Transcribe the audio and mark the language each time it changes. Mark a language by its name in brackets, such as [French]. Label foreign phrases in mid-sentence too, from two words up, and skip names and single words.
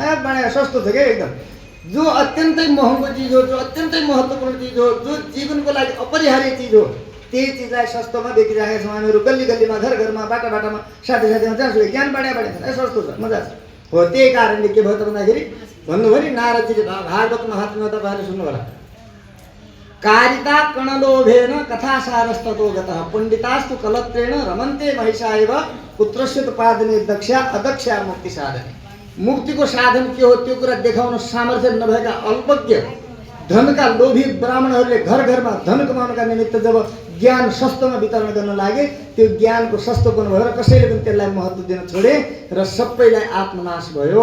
[Nepali] बाँडेका सस्तो छ क्या एकदम। जो अत्यन्तै महँगो चिज हो, जो अत्यन्तै महत्त्वपूर्ण चिज हो, जो जीवनको लागि अपरिहार्य चिज हो, त्यही चिजलाई सस्तोमा बेचिरहेका छौँ हामीहरू। गल्ली गल्लीमा, घर घरमा, बाटा बाटामा, साथीमा जहाँसुकै ज्ञान बाँडे छन्, सस्तो छ, मजा छ। हो त्यही कारणले के भयो त भन्दाखेरि भन्नुभयो नि नारदजीले भागवत महात्म्यमा तपाईँहरूले सुन्नु होला। [Sanskrit] कारिता कणलोभेन कथासारस्ततो गतः पण्डितास्तु कलत्रेण रमन्ते महिषा एव पुत्रस्य पादने दक्षा अदक्षा मुक्ति साधने। [Nepali] मुक्तिको साधन के हो त्यो कुरा देखाउन सामर्थ्य नभएका अल्पज्ञ धनका लोभी ब्राह्मणहरूले घर घरमा धन कमाउनका निमित्त जब ज्ञान सस्तोमा वितरण गर्न लागे, त्यो ज्ञानको सस्तोपन भएर कसैले पनि त्यसलाई महत्त्व दिन छोडे र सबैलाई आत्मनाश भयो।